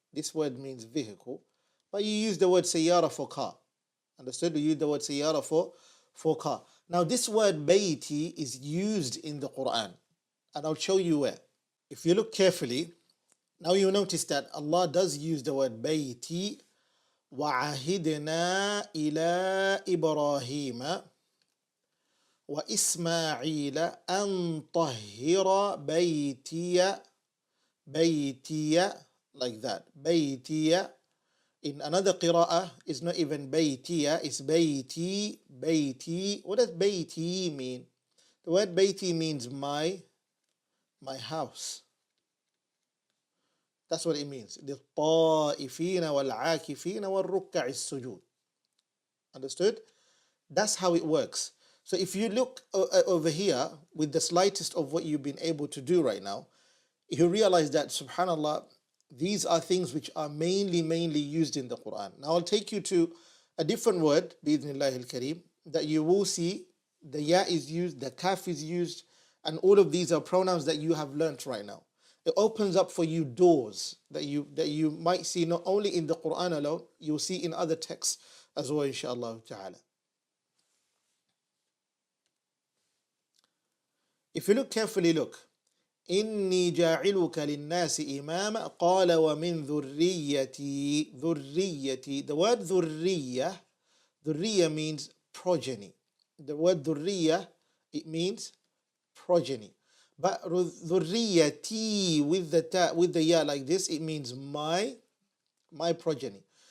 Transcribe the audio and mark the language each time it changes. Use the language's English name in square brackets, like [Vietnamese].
[English] This word means vehicle, but you use the word sayyara for car. Understood? You use the word sayyara for car. Now, this word bayti is used in the Quran, and I'll show you where. If you look carefully, now you notice that Allah does use the word bayti. [Arabic] وَعَهِدْنَا إِلَىٰ إِبْرَاهِيمَ وَإِسْمَاعِيلَ أَن طَهِّرَ بَيْتِيَ, [English] like that. [Arabic] بَيْتِيَ. [English] In another qira'ah, it's not even baytiya, it's bayti. What does bayti mean? The word bayti means my house. That's what it means. [Arabic] لِلطَّائِفِينَ وَالْعَاكِفِينَ وَالرُّكَّعِ السُّجُودِ. [English] Understood? That's how it works. So if you look over here with the slightest of what you've been able to do right now, you realize that, subhanAllah, these are things which are mainly used in the Quran. Now I'll take you to a different word, [Arabic] bi'idhnillahi al-kareem, [English] that you will see the ya is used, the kaf is used, and all of these are pronouns that you have learnt right now. It opens up for you doors that you might see not only in the Quran alone, you'll see in other texts as well, inshaAllah ta'ala. If you look carefully, look. [Arabic] إني جاعلك للناس إماما قال ومن ذريتي. ذريتي. [English] The word ذرية means progeny. The word ذرية, it means progeny. But ذريتي with the ya like this, it means my progeny.